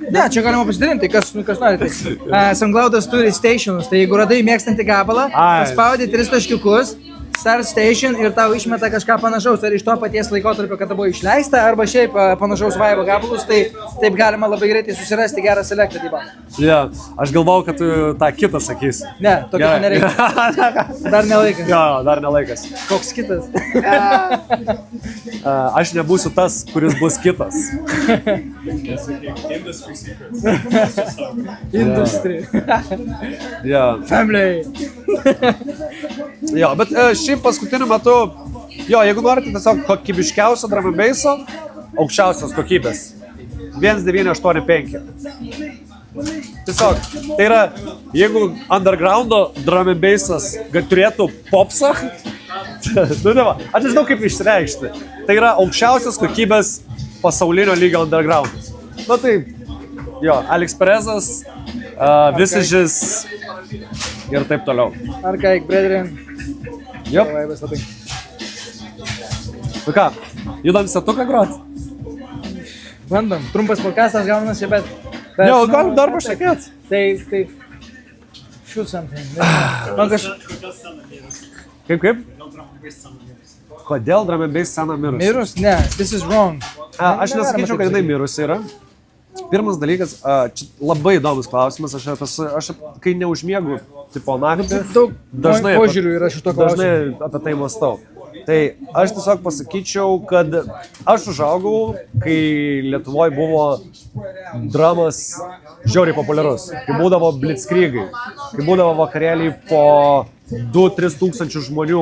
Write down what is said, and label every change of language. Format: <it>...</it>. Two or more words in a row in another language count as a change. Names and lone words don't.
<lt>Ne, čia galima pasidalinti, kas nori. SoundCloudas turi stationus, tai jeigu radai mėgstantį gabalą, paspaudi 3 taškiukus, Start Station ir tau išmeta kažką panašaus, ar iš to paties laikotarpio, kada buvo išleista, arba šiaip panašaus vaibo gabalus, tai taip galima labai greitai susirasti gerą selektą dybą. Ja, aš galvau, kad tu tą kitą sakysi. Ne, tokio nereikia. Dar nelaikas. Jo, dar nelaikas. Koks kitas? Aš nebūsiu tas, kuris bus kitas.</lt> <en>Industry secrets.</en> <lt>Industry. Family. Jo, bet šiaip paskutiniu metu, jeigu norite tiesiog kokybiškiausio</lt> <en>drum and basso,</en> <lt>aukščiausios kokybės. 1985. Tiesiog, tai yra, jeigu undergroundo</lt> <en>drum and bassas</en> <lt>turėtų popsą, aš nežinau kaip išreikšti, tai yra aukščiausios kokybės pasaulinio lygio undergroundas. Tai, Alex Perezas, Visages ir taip toliau. Archaic Brethren. Jop. Nu ką, judam setuką grot? Bandom. Trumpas podcastas gaunasi, bet Bet, Jo, galim dar pašnekėt. Tai,</lt> <en>shoot something.</en> <lt>Man Kaip? Kodėl drum and bass scena mirus? Mirus? Ne,</lt> <en>this is wrong.</en> <lt>Aš nesakyčiau, kad jinai mirusi yra. Pirmas dalykas, čia labai įdomus klausimas, aš kai neužmiegu, tipo naktį, Daug požiūrių yra šito klausimu. dažnai apie tai mąstau. Tai aš tiesiog pasakyčiau, kad aš užaugau, kai Lietuvoje buvo dramas žiauriai populiarus, kai būdavo blitzkrygai, kai būdavo vakarėliai po 2-3 tūkstančių žmonių.</lt>